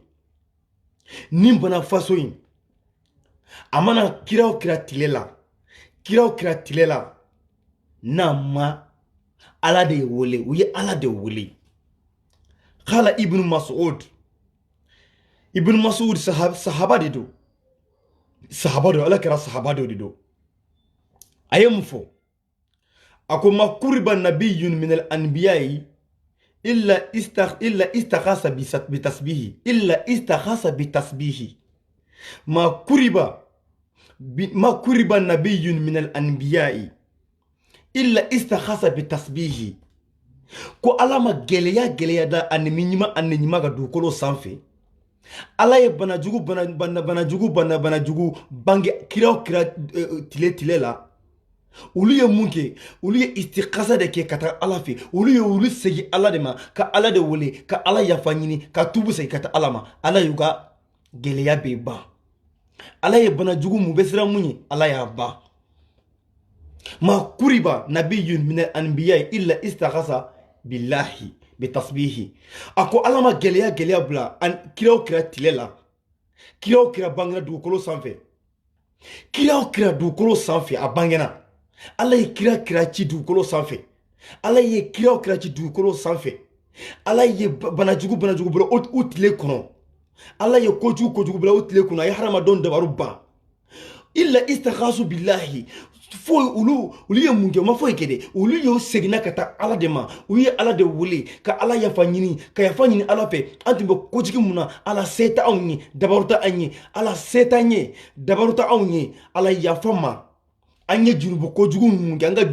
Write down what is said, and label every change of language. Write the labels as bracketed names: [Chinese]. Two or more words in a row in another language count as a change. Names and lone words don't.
[Bambara] in a mana kira o kira tile la n'a ma ala de wele u ye ala de wele kala ibn Mas'ud sahaba de do ala kɛra sahaba de do a ye mun fɔ a ko [Arabic] ما كرب نبي من الأنبياء إلا استغاث بالتسبيح ما كرب نبي من الأنبياء إلا استغاث بالتسبيح [Bambara] ko ala ma gɛlɛya da animi ɲuman ka dugukolo sanfɛ ala ye banajugu bange kira tile la olu ye mun kɛ olu ye istikhasa de kɛ ka taa ala fɛ olu segi ala de ma ka ala de wele ka ala yafa ɲini ka tubu segi ka taa ala ma ala y'u ka gɛlɛya bɛ ban ala ye banajugu mun bɛ siran mun ye ala y'a ban [Arabic] ما كرب نبي من الأنبياء إلا استغاث بالله بالتسبيح [Bambara] a ko ala ma gɛlɛya bila kira tile la kira bangena dugukolo sanfɛ a bangena ala ye kira ci dugukolo sanfɛ ala ye kira ci dugukolo sanfɛ ala ye banajugu bila o tile kɔnɔ ala ye kojugu bila o tile kɔnɔ a ye hadamadenw dabaru ban [Arabic] إلا استغاث بالله [Bambara] fo olu ye mun kɛ ma foyi kɛ dɛ olu ye segina ka taa ala de ma u ye ala de wele ka ala yafa ɲini ala fɛ an tun bɛ kojugu mun na ala se tɛ anw ye dabaru tɛ an ye ala se t'an ye dabaru tɛ anw ye ala yafa ma an ye junubu kojugu mun kɛ an ka